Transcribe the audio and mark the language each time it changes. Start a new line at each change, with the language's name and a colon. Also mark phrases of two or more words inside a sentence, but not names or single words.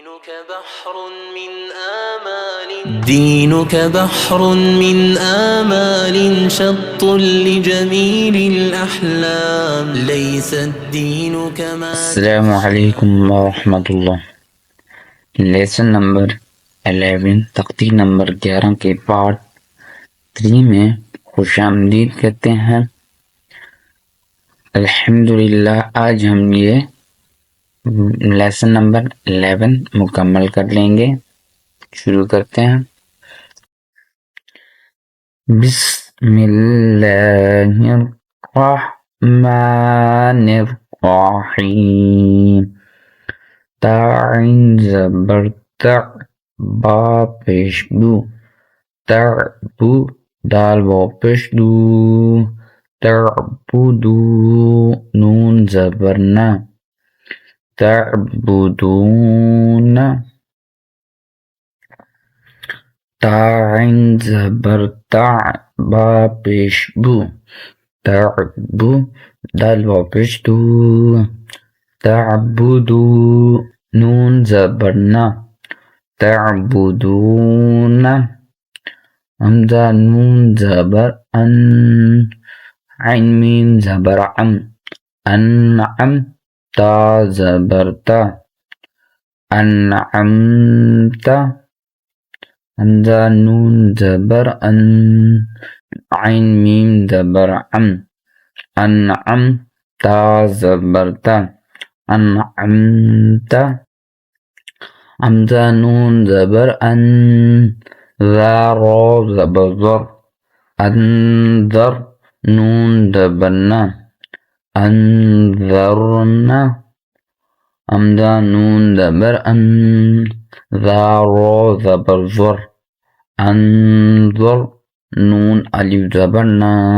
Arabic: دينك بحر من آمال شط لجميل الأحلام ليس الدين كما السلام علیکم ورحمۃ اللہ۔
English: lesson number
Urdu: 11 تقریر نمبر 11 کے پارٹ 3 میں خوش آمدید کہتے ہیں۔ الحمدللہ آج ہم یہ
English: lesson number
Urdu: 11 مکمل کر لیں گے۔ شروع کرتے ہیں۔
Arabic: بسم اللہ الرحمن الرحیم۔
Urdu: تعین زبر تع با پیش بو تعبو دال با پیش دو تعبدو نون زبر نا تعبدون تعین زبر تع با پیش بو تعبو دال با پیش دو تعبدو نون زبر نا تعبدون حمزہ نون زبر ان عین میم زبر عم انعم تا زبر تا انعمت حمزہ نون زبر ان عین میم زبر عم انعم تا زبر تا انعمت حمزہ نون زبر ان ذا را زبر ذر انذر نون زبر نا انذرنا حمزہ نون زبر ان ذا را زبر ذر انذر نون الف زبر نا